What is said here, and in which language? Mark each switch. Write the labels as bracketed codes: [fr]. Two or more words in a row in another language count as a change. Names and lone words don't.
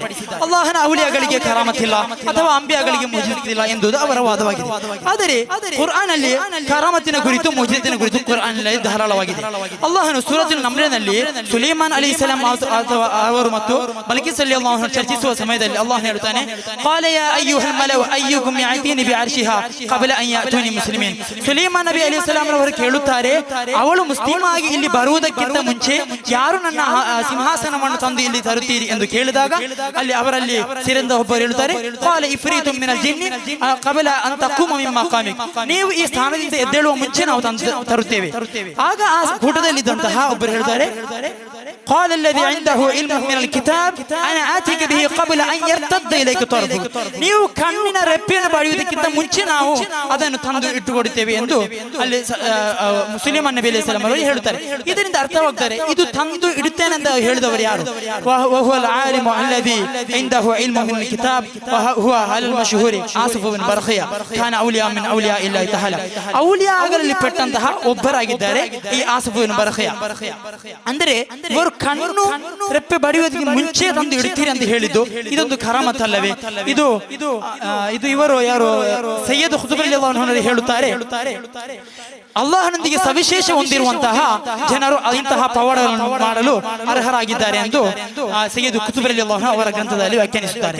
[kn] ಅಲ್ಲಾಹನ ಔಲಿಯಾಗಳಿಗೆ ಕರಾಮತ್ ಇಲ್ಲ ಅಥವಾ ಅಂಬಿಯಾಗಳಿಗೆ ಮುಅಜಿಜತ್ ಇಲ್ಲ ಎಂಬುದು ಅವರ ವಾದವಾಗಿದೆ. ಆದರೆ ಕುರ್ಆನ್ ಅಲ್ಲಿ ಕರಾಮತಿನ ಕುರಿತು ಮುಅಜಿಜತಿನ ಕುರಿತು ಕುರ್ಆನ್ ಅಲ್ಲಿ ಧಾರಾಳವಾಗಿದೆ. ಅಲ್ಲಾಹನು ಸೂರತುಲ್ ನಮ್ರನಲ್ಲಿ ಸುಲೈಮಾನ್ ಅಲೈಹಿಸ್ಸಲಾಂ ಅವರು ಮತ್ತು ಬಲ್ಕಿಸ್ [ar] رضي الله عنها [kn] ಚರ್ಚಿಸುವ ಸಮಯದಲ್ಲಿ ಅಲ್ಲಾಹ್ ಹೇಳುತ್ತಾನೆ, [ar] قال يا ايها الملأ ايكم ياتيني بعرشها قبل ان ياتوني مسلمين. [kn] ಸುಲೈಮಾನ್ ನಬಿ ಅಲೈಹಿಸ್ಸಲಾಂ ಅವರು ಕೇಳುತ್ತಾರೆ, ಅವಳು ಮುಸ್ಲಿಮ್ ಆಗಿ ಇಲ್ಲಿ ಬರುವುದಕ್ಕಿಂತ ಮುಂಚೆ ಯಾರು ನನ್ನ ಸಿಂಹಾಸನವನ್ನು ತಂದು ಇಲ್ಲಿ ತರುತ್ತೀರಿ ಎಂದು ಕೇಳಿದಾಗ ಅಲ್ಲಿ ಅವರಲ್ಲಿ ಸಿರಿಂದ ಒಬ್ಬರು ಹೇಳುತ್ತಾರೆ, [ar] قال إفريت من الجن قبل أن تقوم من مقامك. [kn] ನೀವು ಈ ಸ್ಥಾನದಿಂದ ಎದ್ದೇಳುವ ಮುಂಚೆ ನಾವು ತರುತ್ತೇವೆ. ಆಗ ಆ ಕೂಟದಲ್ಲಿದ್ದಂತಹ ಒಬ್ಬರು ಹೇಳ್ತಾರೆ, [ar] قال الذي عنده علم من الكتاب انا اتيك به قبل ان يرتد اليك طرفك. [kn] ನೀವು ಕಣ್ಣಿನ ರೆಪ್ಪೆಯನ್ನು ಬಡಿಯುವುದಕ್ಕಿಂತ ಮುಂಚೆ ನಾವು ಅದನ್ನು ತಂದು ಇಟ್ಟುಕೊಡುತ್ತೇವೆ ಎಂದು ಅಲ್ಲಿ ಸುಲೈಮಾನ್ ನಬಿ [ar] عليه السلام [kn] ಅವರು ಹೇಳುತ್ತಾರೆ. ಇದರಿಂದ ಅರ್ಥವಾಗುತ್ತದೆ, ಇದು ತಂದು ಇಡುತ್ತೇನೆ ಅಂತ ಹೇಳಿದವರು ಯಾರು? [ar] وهو العالم الذي عنده علم من الكتاب وهو على المشهور ಆಸಿಫ್ ಬಿನ್ ಬರ್ಖಿಯಾ كان اولياء من اولياء الله تعالى. [kn] ಔಲಿಯಾಗಳಲ್ಲಿ ಪಟ್ಟಂತಹ ಒಬ್ಬರಾಗಿದ್ದಾರೆ ಈ ಆಸಿಫ್ ಬಿನ್ ಬರ್ಖಿಯಾ. ಅಂದರೆ ಇವರು ಕಣ್ಣು ರೆಪ್ಪೆ ಬಡಿಯುವುದಕ್ಕೆ ಮುಂಚೆ ತಂದು ಇಡುತ್ತೀರಿ ಅಂತ ಹೇಳಿದ್ದು ಇದೊಂದು ಕರಾಮತ್ ಅಲ್ಲವೇ? ಇದು ಇವರು ಯಾರು ಸೈಯದ್ ಖುತಬ್ [ar] رضي الله عنه [kn] ಹೇಳುತ್ತಾರೆ, ಅಲ್ಲಾಹನೊಂದಿಗೆ ಸವಿಶೇಷ ಹೊಂದಿರುವಂತಹ ಜನರು ಇಂತಹ ಪವಾಡಗಳನ್ನು ಮಾಡಲು ಅರ್ಹರಾಗಿದ್ದಾರೆ ಎಂದು ಸೈಯದ್ ಖುತಬ್ [ar] رضي الله عنه [kn] ಅವರ ಗ್ರಂಥದಲ್ಲಿ ವ್ಯಾಖ್ಯಾನಿಸುತ್ತಾರೆ.